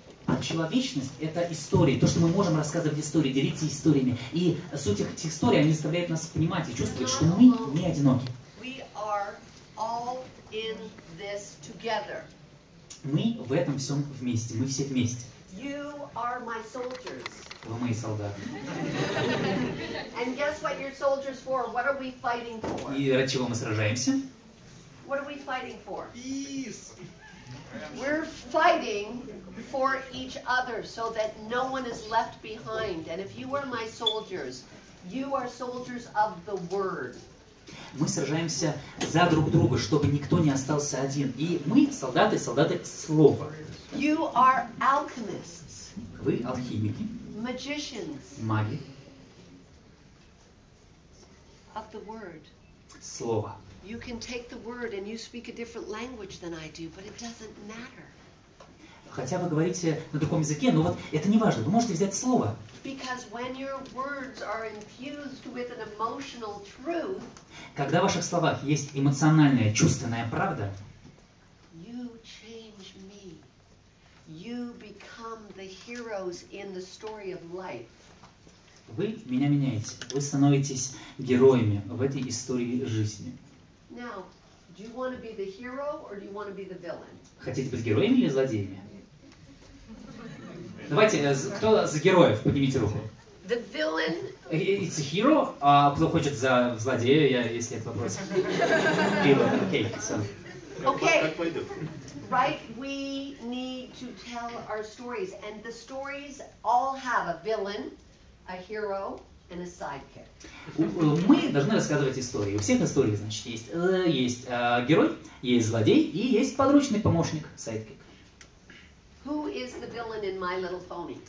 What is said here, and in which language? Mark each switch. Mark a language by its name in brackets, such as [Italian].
[Russian] А человечность — это истории, то, что мы можем рассказывать истории, делиться историями. И суть этих историй, они заставляют нас понимать и чувствовать, что мы не одиноки. [English] We are all in this together. [Russian] Мы в этом всем вместе, мы все вместе. [English] You are my soldiers. [Russian] Вы мои солдаты. [English] And guess what you're soldiers for? What are we fighting for? [Russian] И ради чего мы сражаемся? [English] What are we fighting for? Peace. We're fighting for each other so that no one is left behind. And if you are my soldiers, you are soldiers of the word. [Russian] Мы сражаемся за друг друга, чтобы никто не остался один. И мы солдаты, солдаты слова. [English] You are alchemists. [Russian] Вы алхимики, [English] Magicians [Russian] маги, [English] of the word. [Russian] слова. [English] You can take the word and you speak a different language than I do, but it doesn't matter. [Russian] Хотя вы говорите на другом языке, но вот это не важно. Вы можете взять слово. [English] Because when your words are infused with an emotional truth, [Russian] Когда в ваших словах есть эмоциональная, чувственная правда, [English] you change me. You become the heroes in the story of life. [Russian] вы меня меняете. Вы становитесь героями в этой истории жизни. [English] Now, do you want to be the hero or do you want to be the villain? [Russian] Хотите быть героями или злодеями? Давайте, кто за героев? Поднимите руку. [English] The villain. It's a hero. [Russian] А кто хочет за злодея, если это вопрос? [English] Hero. Okay, so. Okay. Right? We need to tell our stories, and the stories all have a villain, a hero, and a sidekick. [Russian] Мы должны рассказывать истории. У всех историй, значит, есть герой, есть злодей и есть подручный помощник, sidekick. [English] Who is the villain in My Little Pony?